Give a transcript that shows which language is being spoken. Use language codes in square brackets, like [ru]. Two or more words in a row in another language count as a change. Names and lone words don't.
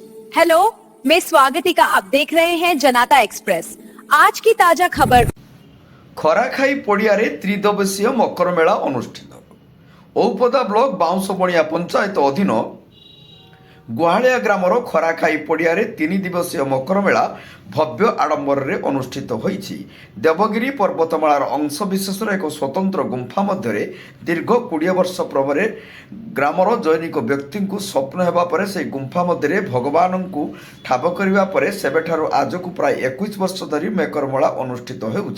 [hi] हेलो, मैं स्वागतिका। आप देख रहे हैं जनता एक्सप्रेस। आज की ताजा खबर। [or] ଖରାଖାଇ ପଡ଼ିଆରେ ତ୍ରିଦିବସୀୟ ମକର ମେଳା ଅନୁଷ୍ଠିତ। ଔପଦା ବ୍ଲକ ବାଉଁଶବଣିଆ ପଞ୍ଚାୟତ ଅଧୀନ ଗୁହାଳିଆ ଗ୍ରାମର ଖରାଖାଇ ପଡ଼ିଆରେ 3 ଦିବସୀୟ ମକର ମେଳା ଭବ୍ୟ ଆଡମ୍ବରରେ ଅନୁଷ୍ଠିତ ହୋଇଛି। ଦେବଗିରି ପର୍ବତମାଳାର ଅଂଶବିଶେଷର ଏକ ସ୍ୱତନ୍ତ୍ର ଗୁମ୍ଫା ମଧ୍ୟରେ ଦୀର୍ଘ 20 ବର୍ଷ ପରେ ଗ୍ରାମର ଜୈନିକ ବ୍ୟକ୍ତିଙ୍କୁ ସ୍ୱପ୍ନ ହେବା ପରେ ସେହି ଗୁମ୍ଫା ମଧ୍ୟରେ ଭଗବାନଙ୍କୁ ଠାବ କରିବା ପରେ ସେବେଠାରୁ ଆଜକୁ ପ୍ରାୟ 21 ବର୍ଷ ଧରି ମକର ମେଳା ଅନୁଷ୍ଠିତ ହେଉଛି।